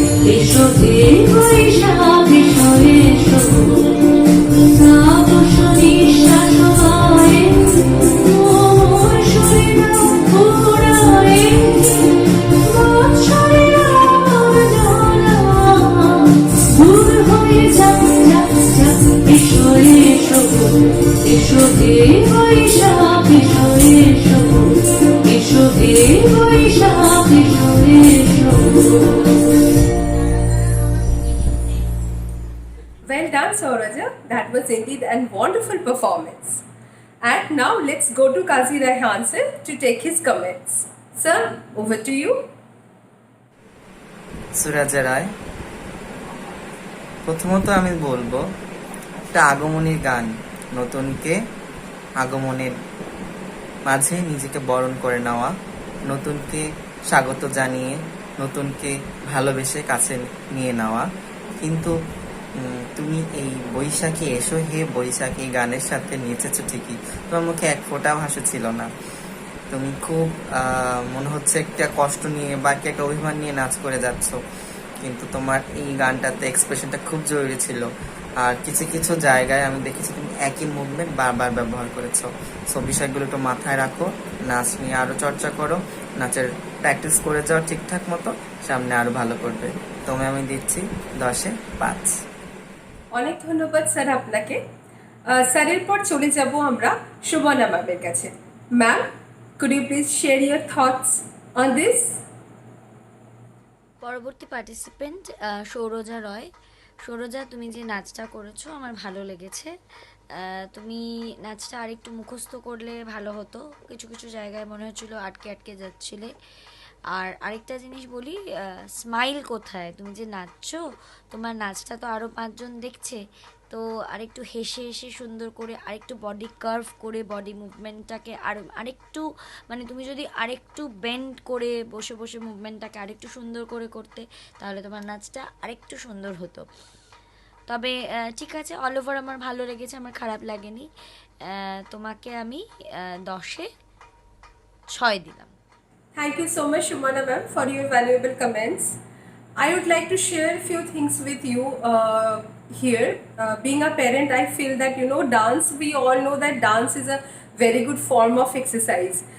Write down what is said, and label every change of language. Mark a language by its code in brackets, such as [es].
[bn] এসো হে বৈশাখ এসো এসো তাপস নিঃশ্বাস হয় মোর শরীর পুরায় বৎসরের আবর্জনা দূর হয়ে যাক যাক যাক এসো এসো এসো হে বৈশাখ এসো এসো এসো হে বৈশাখ এসো এসো [en] Well done, Sauraja. That was indeed a wonderful performance. And now let's go to Kazi Rehan sir to take his comments. Sir, over to you. [bn] সুরাজা রায়, প্রথমত আমি বলবো একটা আগমনীর গান, নতুনকে আগমনের মাঝে নিজেকে বরণ করে নেওয়া, নতুনকে স্বাগত জানিয়ে নতুনকে ভালোবেসে কাছে নিয়ে নেওয়া। কিন্তু তুমি এই বৈশাখী এসো হে বৈশাখী গানের সাথে নেচেছো ঠিকই, তোমার মুখে এক ফোঁটাও হাসি ছিল না। তুমি খুব মনে হচ্ছে একটা কষ্ট নিয়ে বা একটা অভিমান নিয়ে নাচ করে যাচ্ছ, কিন্তু তোমার এই গানটাতে এক্সপ্রেশনটা খুব জরুরি ছিল। আর কিছু কিছু জায়গায় আমি দেখেছি তুমি একই মুভমেন্ট বারবার ব্যবহার করেছো। সো বিষয়গুলো একটু মাথায় রাখো, নাচ নিয়ে আরো চর্চা করো, নাচের প্র্যাকটিস করে যাও ঠিকঠাক মতো, সামনে আরো ভালো করবে। তোমায় আমি দিচ্ছি 10-এ 5। অনেক ধন্যবাদ স্যার আপনাকে। স্যারের পর চলে যাব আমরা শোভনা ম্যামের কাছে। [en] Ma'am, could you please share your thoughts on this? [bn] পরবর্তী পার্টিসিপেন্ট সৌরজা রয়। সৌরজা, তুমি যে নাচটা করেছো আমার ভালো লেগেছে। তুমি নাচটা আরেকটু মুখস্থ করলে ভালো হতো, কিছু কিছু জায়গায় মনে হচ্ছিলো আটকে আটকে যাচ্ছিলে। আর আরেকটা জিনিস বলি, স্মাইল কোথায়? তুমি যে নাচছো, তোমার নাচটা তো আরও 5 জন দেখছে, তো আরেকটু হেসে হেসে সুন্দর করে আরেকটু বডি কার্ভ করে বডি মুভমেন্টটাকে আরেকটু মানে তুমি যদি আরেকটু বেন্ড করে বসে বসে মুভমেন্টটাকে আরেকটু সুন্দর করে করতে, তাহলে তোমার নাচটা আরেকটু সুন্দর হতো। তবে ঠিক আছে, অল ওভার আমার ভালো লেগেছে, আমার খারাপ লাগেনি। তোমাকে আমি 10-এ 6 দিলাম। [en] Thank you so much, Shubhana ma'am, for your valuable comments. I would like to share a few things with you here. Being a parent, I feel that dance. We all know that dance is a very good form of exercise.